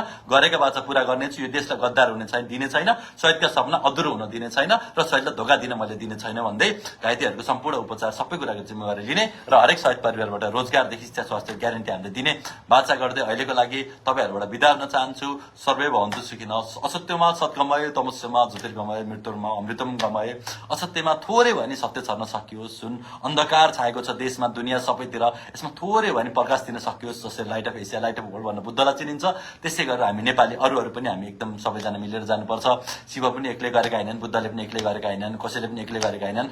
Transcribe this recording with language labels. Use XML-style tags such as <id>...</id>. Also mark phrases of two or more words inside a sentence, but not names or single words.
<ne>गरेका बाचा पूरा गर्नेछु। यो देशलाई गद्दार हुने छैन, दिने छैन। शहीदका सपना अधुरो हुन दिने छैन र शहीदलाई धोका दिन मैले दिने छैन भन्दै घाइतेहरूको सम्पूर्ण उपचार सबै कुराको जिम्मेवारी लिने र हरेक शहीद परिवारबाट रोजगारदेखि शिक्षा स्वास्थ्य ग्यारेन्टी हामीले दिने बाचा गर्दै अहिलेको लागि तपाईँहरूबाट बिदा हुन चाहन्छु।</ne> <sa>सर्वे भवन्तु सुखिनः। असत्यमा सत्गमय, तमस्यमा ज्योतिर्गमय, मृत्युमा अमृतम गमय।</sa> <ne>असत्यमा थोरै भए नि सत्य छर्न सकियोस्। जुन अन्धकार छाएको छ देशमा, दुनियाँ सबैतिर, यसमा थोरै भए नि प्रकाश दिन सकियोस्। जसरी</ne> <en>Light of Asia, light of world</en> <ne>भनेर बुद्धलाई चिनिन्छ, त्यसै गरेर हामी नेपाली अरूहरू पनि हामी एकदम सबैजना मिलेर जानुपर्छ। शिव पनि एक्लै गरेका होइनन्, बुद्धले पनि एक्लै गरेका होइनन्, कसैले पनि एक्लै गरेका होइनन्।</ne>